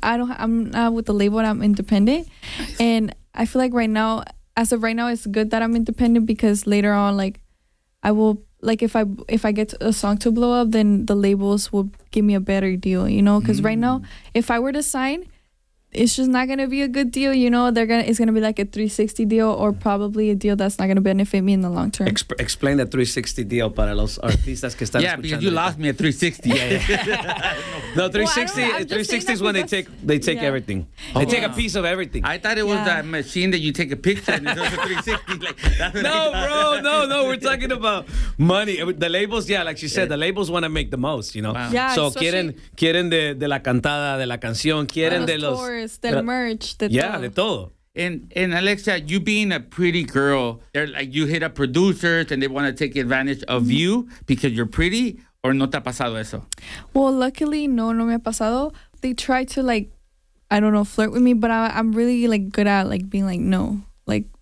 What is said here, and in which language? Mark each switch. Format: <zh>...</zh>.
<en>I'm not with the label, I'm independent. Nice. And I feel like as of right now, it's good that I'm independent, because later on, like, I will, like, if I get a song to blow up, then the labels will give me a better deal, you know? Because right now, if I were to sign, it's just not gonna be a good deal, you know. It's gonna be like a 360 deal, or probably a deal that's not gonna benefit me in the long term. Explain the 360 deal</en> <es>para los artistas que están escuchando.</es> <en>Because you lost me at 360. No, 360 is when they take everything. They take a piece of everything. I thought it was that machine that you take a picture and it's also 360. Like, that's no, we're talking about money. The labels, like she said, the labels want to make the most, you know. Wow. Yeah,</en> <es>so quieren de la cantada, de la canción, quieren de los tours, del merch, de todo. De todo.</es> <en>And Alexia, you being a pretty girl, they're like, you hit up producers and they want to take advantage of you because you're pretty, or</en> <es>no te ha pasado eso?</es> <en>Well, luckily,</en> <es>no me ha pasado.</es> <en>They try to, like, I don't know, flirt with me, but I'm really like good at like being like, no, like,</en>